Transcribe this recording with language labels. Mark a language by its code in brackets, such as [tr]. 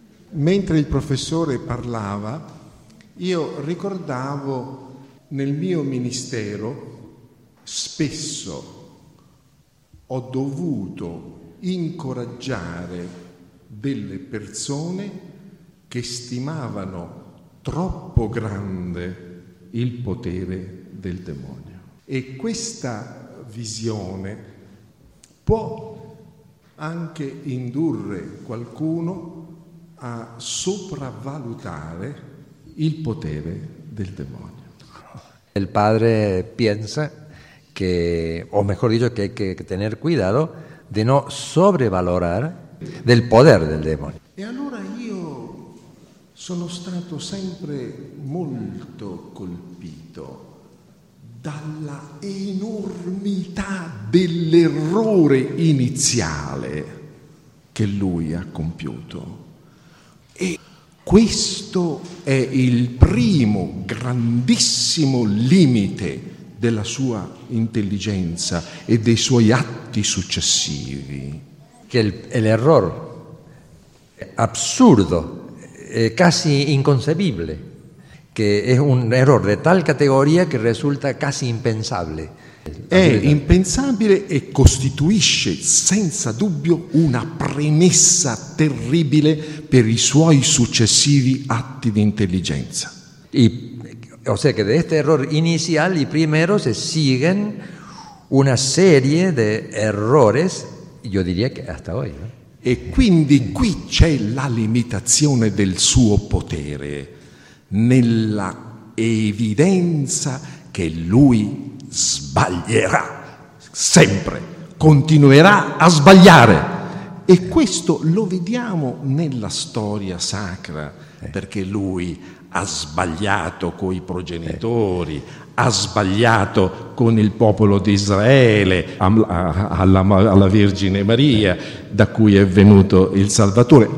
[it] Mentre il professore parlava, io ricordavo nel mio ministero spesso ho dovuto incoraggiare delle persone che stimavano troppo grande il potere del demonio. E questa visione può anche indurre qualcuno a sopravvalutare il potere del demonio. Il padre pensa [es] que, o mejor dicho, que hay que tener cuidado de no sobrevalorar del poder del demonio. [it] Y allora io sono stato sempre molto colpito dalla enormità dell'errore iniziale che lui ha compiuto. E questo è il primo grandissimo limite della sua intelligenza e dei suoi atti successivi. Che l'errore assurdo, quasi inconcepibile, che è un errore di tal categoria che risulta quasi impensabile. È impensabile e costituisce senza dubbio una premessa terribile per i suoi successivi atti di intelligenza. [es] O sea que de este error inicial y primero se siguen una serie de errores, yo diría que hasta hoy, ¿no? [it] E quindi qui c'è la limitazione del suo potere nella evidenza che lui sbaglierà sempre, continuerà a sbagliare E questo lo vediamo nella storia sacra, perché lui ha sbagliato coi progenitori, ha sbagliato con il popolo di Israele, alla Vergine Maria, da cui è venuto il Salvatore.